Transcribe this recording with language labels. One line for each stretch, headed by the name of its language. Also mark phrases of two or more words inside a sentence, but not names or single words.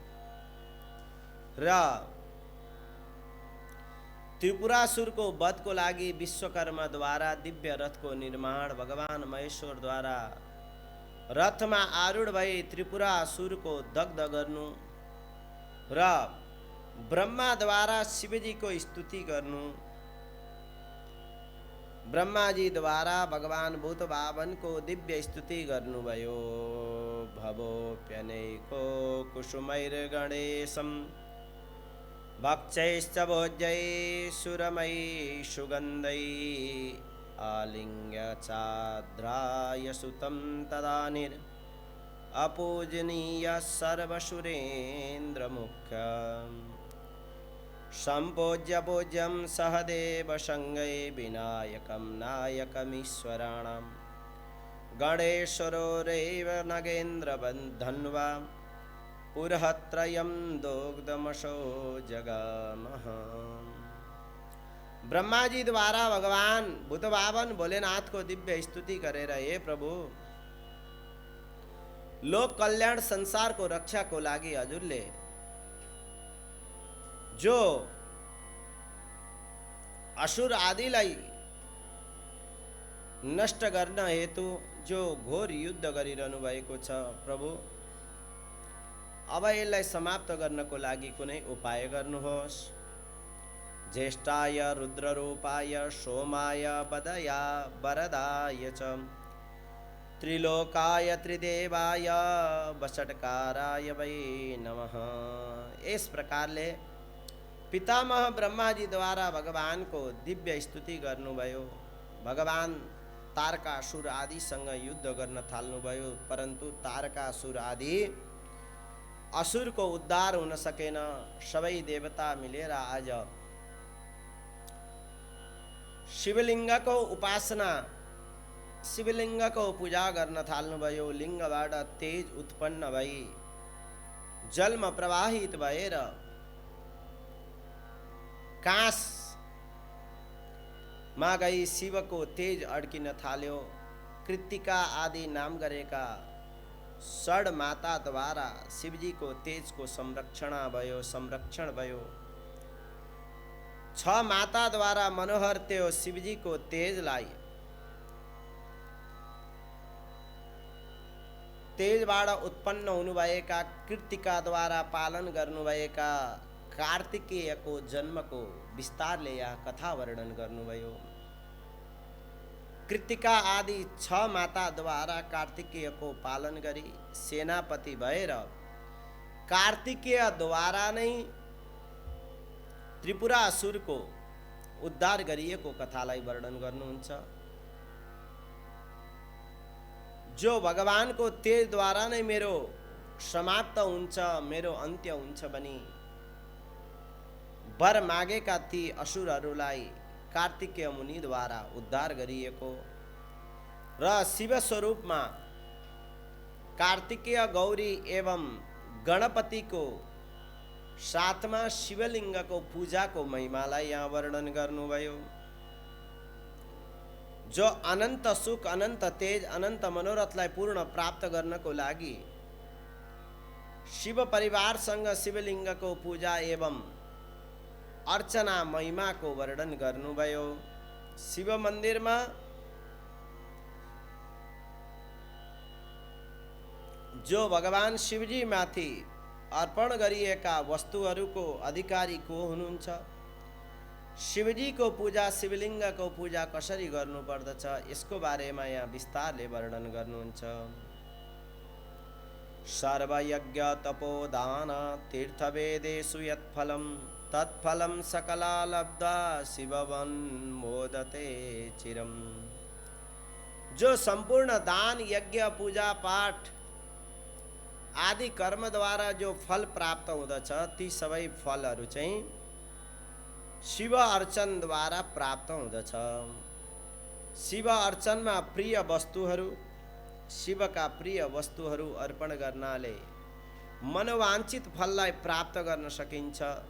Nepali: र त्रिपुरासुरको वधको लागि विश्वकर्माद्वारा दिव्य रथको निर्माण, भगवान महेश्वरद्वारा रथमा आरूढ भई त्रिपुरासुरको दग्ध गर्नु र ब्रह्माद्वारा शिवजीको स्तुति गर्नु, ब्रह्माजी द्वारा भगवान भूतभावनको दिव्य स्तुति गर्नुभयो।
Sanskrit: भवोऽप्यनेको कुसुमैर्गणेशं भक्षैश्च भोज्यै सुरमयी सुगन्धै आलिङ्ग्य चाद्राय सुतं तदानिर् अपूजनीय सर्वसुरेन्द्रमुख्यम् सम्पूज्य पूज्यं सहदेव संगै विनायकं नायकमीश्वराणां गणेश्वरो रैव नगेन्द्रबन्धन्वा पुरहत्रयं दोग्धमशो जगामः।
Nepali: ब्रह्मा जी द्वारा भगवान बुद्ध बावन भोलेनाथ को दिव्य स्तुति करे रहे, प्रभु लोक कल्याण संसार को रक्षा को लागी हजुरले जो असुर आदिलाई नष्ट गर्न हेतु जो घोर युद्ध गरिरहनु भएको छ, प्रभु अब यसलाई समाप्त गर्नको लागि कुनै उपाय गर्नुहोस्।
Sanskrit: ज्येष्ठाय रुद्ररूपाय सोमाय बदया वरदाय च त्रिलोकाय त्रिदेवाय वषट्काराय वै नमः।
Nepali: इस प्रकारले पितामह ब्रह्मा जी द्वारा भगवान को दिव्य स्तुति गर्नुभयो। भगवान तारकासुर आदिसँग युद्ध गर्न थाल्नुभयो, परन्तु तारकासुर आदि असुर को उद्धार हुन सकेन। सबै देवता मिलेर आज शिवलिङ्गको उपासना, शिवलिङ्गको पूजा गर्न थाल्नुभयो। लिङ्गबाट तेज उत्पन्न भई जलमा प्रवाहित भएर काँसमा गई शिवको तेज अड्किन थाल्यो। कृत्तिका आदि नाम गरेका षड माता द्वारा शिवजी को तेज को संरक्षण भयो। 6 माता द्वारा मनोहर त्यो शिवजी को तेजलाई तेजबाट उत्पन्न हुनुभएका कृत्तिका द्वारा पालन गर्नुभएका कार्तिकेय को जन्म को विस्तारले यहाँ कथा वर्णन गर्नुभयो। कृत्तिका आदि 6 माता द्वारा कार्तिकेय को पालन गरी सेनापति भएर कार्तिकेय द्वारा नै त्रिपुरासुर को उद्धार गरिएको कथालाई वर्णन गर्नुहुन्छ। जो भगवान को तेज द्वारा नै मेरो समाप्त हुन्छ, मेरो अन्त्य हुन्छ भनी वर मागेका ती असुरहरूलाई कार्तिकेय मुनि द्वारा उद्धार गरिएको र शिव स्वरूपमा कार्तिकेय गौरी एवं गणपति को साथमा शिवलिंग को पूजा को महिमालाई यहाँ वर्णन गर्नुभयो। जो अनंत सुख, अनंत तेज, अनंत मनोरथलाई पूर्ण प्राप्त गर्नको लागि शिव परिवारसँग शिवलिंग को पूजा एवं अर्चना महिमा को वर्णन गर्नुभयो। शिव मन्दिरमा जो भगवान शिवजी माथि अर्पण गरिएका वस्तुहरूको अधिकारी को हुनुहुन्छ, शिवजी को पूजा, शिवलिंग को पूजा कसरी गर्नुपर्दछ यसको बारेमा यहाँ विस्तारले वर्णन गर्नुहुन्छ।
Sanskrit: सर्वयज्ञ तपोदान तीर्थवेदेषु यत्फलं तत्फलं सकला लब्धा शिववन् मोदते चिरम।
Nepali: जो संपूर्ण दान, यज्ञ, पूजा पाठ आदि कर्म द्वारा जो फल प्राप्त हुँदछ ती सबै फलहरू चाहिँ शिव अर्चन द्वारा प्राप्त हुँदछ। शिव अर्चनमा प्रिय वस्तुहरू, शिवका प्रिय वस्तुहरू अर्पण गर्नाले मनोवाञ्छित फललाई प्राप्त गर्न सकिन्छ